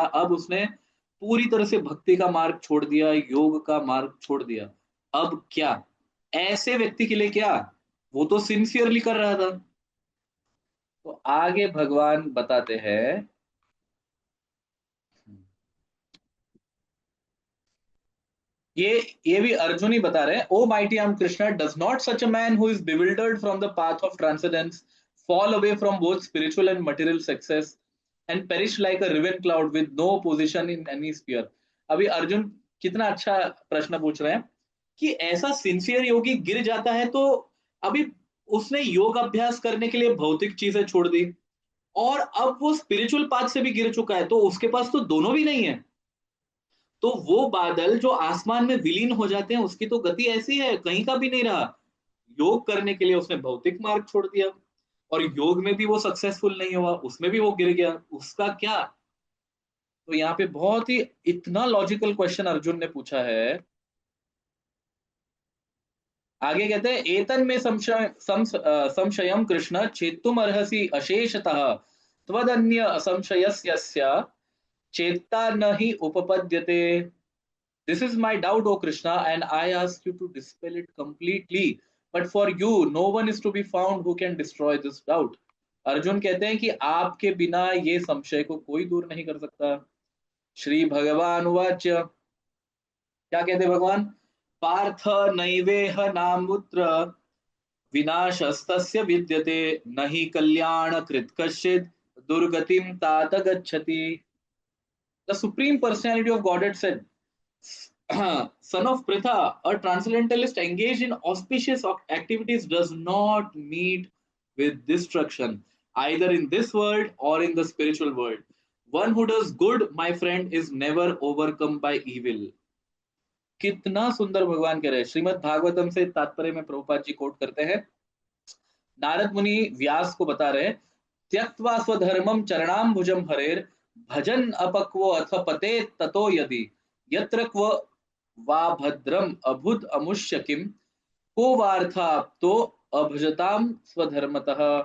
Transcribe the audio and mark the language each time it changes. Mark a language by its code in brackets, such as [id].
[hi] अब उसने पूरी तरह से भक्ति का मार्ग छोड़ दिया, योग का मार्ग छोड़ दिया। अब क्या? ऐसे व्यक्ति के लिए क्या? वो तो सिंसियरली कर रहा था। तो आगे भगवान बताते हैं, ये ये भी अर्जुन ही बता रहे हैं। [en] O mighty arm Krishna, does not such a man who is bewildered from the path of transcendence fall away from both spiritual and material success and perish like a riven cloud with no position in any sphere? [hi] अभी अर्जुन कितना अच्छा प्रश्न पूछ रहे हैं कि ऐसा sincere योगी गिर जाता है, तो अभी उसने योग अभ्यास करने के लिए भौतिक चीजें छोड़ दी, और अब वो स्पिरिचुअल पाथ से भी गिर चुका है, तो उसके पास तो दोनों भी नहीं है। तो वो बादल जो आसमान में विलीन हो जाते हैं, उसकी तो गति ऐसी है, कहीं का भी नहीं रहा। योग करने के लिए उसने भौतिक मार्ग छोड़ दिया, और योग में भी वो सक्सेसफुल नहीं हुआ, उसमें भी वो गिर गया। उसका क्या? तो यहाँ पे बहुत ही इतना लॉजिकल क्वेश्चन अर्जुन ने पूछा है। आगे कहते हैं, [sa] एतन में संशयम कृष्ण छेत्तुम अर्हसि अशेषतः त्वदन्य असंशयस्य चेत्ता न हि उपपद्यते। [en] This is my doubt, O Krishna, and I ask you to dispel it completely. But for you, no one is to be found who can destroy this doubt. [hi] Arjun कहते हैं कि आपके बिना ये संशय को कोई दूर नहीं कर सकता। [sa] श्री भगवान उवाच, [hi] क्या कहते भगवान? [sa] पार्थ नैवेह नामुत्र विनाशस्तस्य विद्यते, न हि कल्याण कृत कश्चित् दुर्गतिम तात गच्छति। [en] The Supreme Personality of Godhead said, Son of Pritha, a transcendentalist engaged in auspicious activities does not meet with destruction, either in this world or in the spiritual world. One who does good, my friend, is never overcome by evil. [hi] कितना सुंदर भगवान कह रहे हैं। श्रीमद् भागवतम से तात्पर्य में Prabhupada ji coat करते हैं। नारद मुनि व्यास को बता रहे हैं, [sa] त्यक्त्वा स्वधर्मम चरणाम्बुजम हरेर भजन अपक्व अथ पते ततो यदि यत्र क्व वा भद्रम अभुत अमुष्य किम को वार्थाप्तो अभजताम स्वधर्मतः।